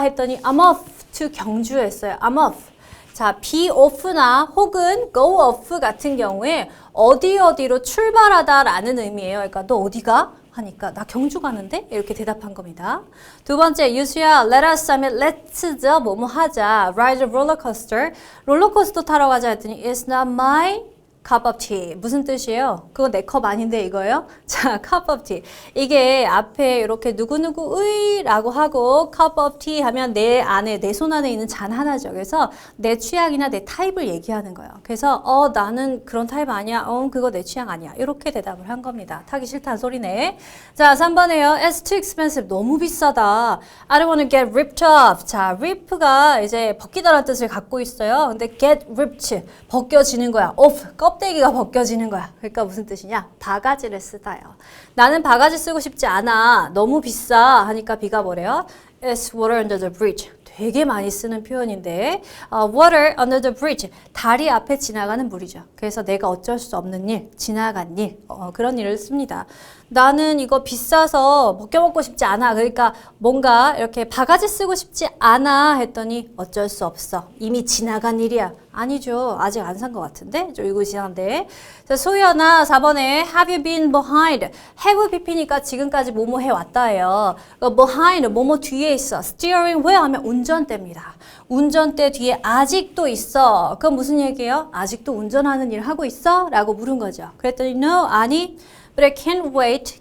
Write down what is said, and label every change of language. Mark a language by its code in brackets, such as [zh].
[ko] 했더니 [en] I'm off to [ko] 경주 했어요. [en] I'm off. [ko] 자 be off나 혹은 go off 같은 경우에 어디로 출발하다 라는 의미예요. 그러니까 너 어디가? 하니까 나 경주 가는데? 이렇게 대답한 겁니다. 두 번째 유수야 [en] let us 하면 let's the [ko] 뭐뭐 하자 [en] ride a roller coaster [ko] 롤러코스터 타러 가자 했더니 [en] it's not my cup of tea. [ko] 무슨 뜻이에요? 그거 내 컵 아닌데 이거예요? 자, [en] cup of tea. [ko] 이게 앞에 이렇게 누구누구의 라고 하고 cup of tea 하면 내 안에, 내 손 안에 있는 잔 하나죠. 그래서 내 취향이나 내 타입을 얘기하는 거예요. 그래서 나는 그런 타입 아니야. 그거 내 취향 아니야. 이렇게 대답을 한 겁니다. 타기 싫다는 소리네. 자, 3번에요. [en] It's too expensive. [ko] 너무 비싸다. [en] I don't want to get ripped off. [ko] 자, rip가 이제 벗기다라는 뜻을 갖고 있어요. 근데 [en] get ripped. [ko] 벗겨지는 거야. [en] off. [ko] 껍데기가 벗겨지는 거야. 그러니까 무슨 뜻이냐? 바가지를 쓰다요. 나는 바가지 쓰고 싶지 않아. 너무 비싸. 하니까 B가 뭐래요? [en] It's water under the bridge. [ko] 되게 많이 쓰는 표현인데 [en] water under the bridge. [ko] 다리 앞에 지나가는 물이죠. 그래서 내가 어쩔 수 없는 일, 지나간 일, 그런 일을 씁니다. 나는 이거 비싸서 벗겨 먹고 싶지 않아. 그러니까 뭔가 이렇게 바가지 쓰고 싶지 않아 했더니 어쩔 수 없어. 이미 지나간 일이야. 아니죠. 아직 안 산 것 같은데? 좀 이거 지난데. 자, 소연아 4번에 [en] have you been behind? [ko] have BP니까 지금까지 뭐뭐 해왔다예요. behind 뭐뭐 뒤에 있어. steering wheel 하면 운전대입니다. 운전대 뒤에 아직도 있어. 그건 무슨 얘기예요? 아직도 운전하는 일 하고 있어? 라고 물은 거죠. 그랬더니 no, 아니. [en] But I can't wait.